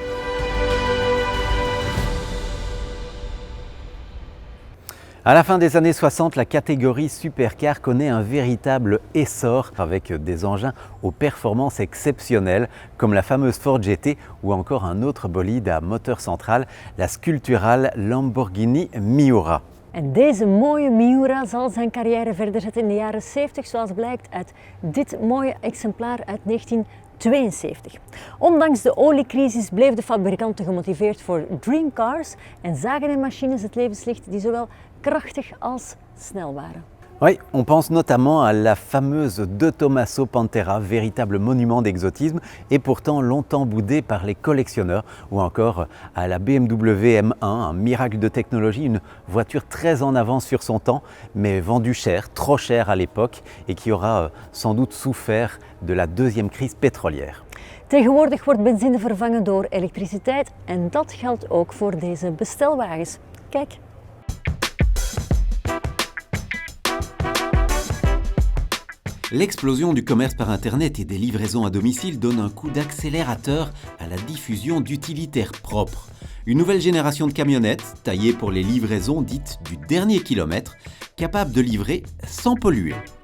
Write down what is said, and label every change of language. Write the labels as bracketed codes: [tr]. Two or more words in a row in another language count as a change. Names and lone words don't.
[fr] À la fin des années 60, la catégorie supercar connaît un véritable essor avec des engins aux performances exceptionnelles comme la fameuse Ford GT ou encore un autre bolide à moteur central, la sculpturale Lamborghini Miura. [nl] En deze mooie Miura zal zijn carrière verder zetten in de jaren 70, zoals blijkt uit dit mooie exemplaar uit 1972. Ondanks de oliecrisis bleef de fabrikanten gemotiveerd voor dreamcars en zagen in machines het levenslicht die zowel krachtig als snel waren. [fr] Oui, on pense notamment à la fameuse De Tomaso Pantera, véritable monument d'exotisme et pourtant longtemps boudé par les collectionneurs, ou encore à la BMW M1, un miracle de technologie, une voiture très en avance sur son temps, mais vendue cher, trop cher à l'époque et qui aura sans doute souffert de la deuxième crise pétrolière. [nl] Tegenwoordig wordt benzine vervangen door elektriciteit en dat geldt ook voor deze bestelwagens. Kijk. [fr] L'explosion du commerce par Internet et des livraisons à domicile donne un coup d'accélérateur à la diffusion d'utilitaires propres. Une nouvelle génération de camionnettes, taillées pour les livraisons dites du dernier kilomètre, capables de livrer sans polluer.